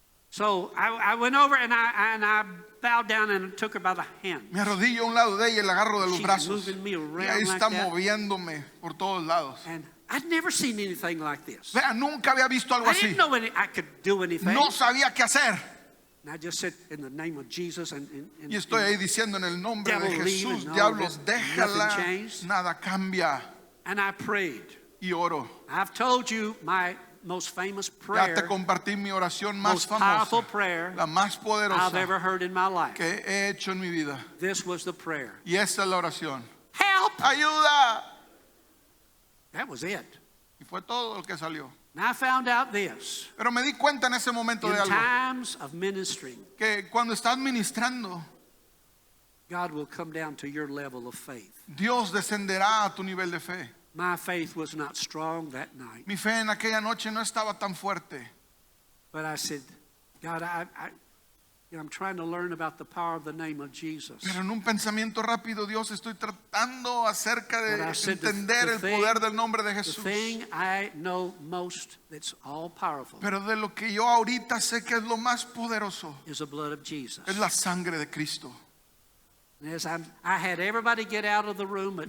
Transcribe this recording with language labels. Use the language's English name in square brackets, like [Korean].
[English] So I went over and I bowed down and took her by the hand. [Spanish] Me arrodillo a un lado de ella y la agarro de los [English] She's [Spanish] brazos. [English] moving me [Spanish] Y [English] around [Spanish] ahí [English] like [Spanish] está [English] that. [Spanish] moviéndome por todos lados. [English] And I'd never seen anything like this. [Spanish] Vea, nunca había visto algo [English] I [Spanish] así. [English] didn't know I could do anything. [Spanish] No sabía qué hacer. [English] And I just said, in the name of Jesus, and [Spanish] Y estoy ahí diciendo en el nombre de [English] Devil leave [Spanish] Jesús, [English] and all [Spanish] diablos, [English] that. [Spanish] déjala. [English] Nothing changed. [Spanish] Nada cambia. [English] and I prayed. [Spanish] Y oro. [English] I've told you my most famous [Spanish] Ya [English] prayer, [Spanish] te compartí mi oración más [English] most powerful [Spanish] famosa, [English] prayer [Spanish] la más [English] I've [Spanish] poderosa [English] ever heard in my life. [Spanish] que he hecho en mi vida. [English] This was the prayer. [Spanish] Y esta es la oración. [English] Help! [Spanish] ¡Ayuda! [English] That was it. [Spanish] Y fue todo lo que salió. [English] And I found out this. [Spanish] Pero me di cuenta en ese momento [English] In [Spanish] de algo. [English] times of ministering, [Spanish] Que cuando estás ministrando, [English] God will come down to your level of faith. [Spanish] Dios descenderá a tu nivel de fe. [English] My faith was not strong that night. [Spanish] Mi fe en aquella noche no estaba tan fuerte. [English] But I said, God, I'm trying to learn about the power of the name of Jesus. [Spanish] Pero en un pensamiento rápido, Dios, estoy tratando acerca de [English] But I said [Spanish] entender el [English] thing- [Spanish] poder del nombre de [English] The [Spanish] Jesús. [English] thing I know most that's all powerful [Spanish] Pero de lo que yo ahorita sé que es lo más poderoso [English] is the blood of Jesus. [Spanish] es la sangre de Cristo. [English] And as I had everybody get out of the room, but